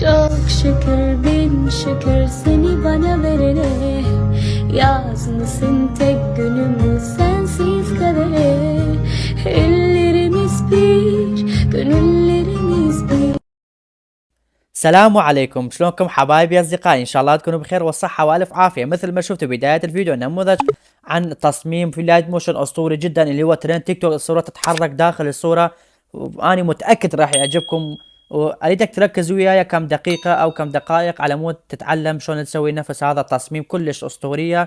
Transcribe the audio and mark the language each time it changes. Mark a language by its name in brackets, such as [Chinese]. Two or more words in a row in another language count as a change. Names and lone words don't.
[Turkish] şükür bin şükür seni bana verene. Yaz mısın tek günümü sensiz kadere. Ellerimiz bir, gönüllerimiz bir. [Arabic] السلام عليكم، شلونكم حبايبي اصدقائي؟ ان شاء الله تكونوا بخير والصحة والف عافية. مثل ما شفتوا بداية الفيديو نموذج عن تصميم في [English] light motion [Arabic] اسطوري جدا اللي هو ترند تيك توك. الصورة تتحرك داخل الصورة واني متأكد راح يعجبكم، واريدك تركز وياي كم دقيقة او كم دقائق على مود تتعلم شلون تسوي نفس هذا التصميم كلش اسطورية.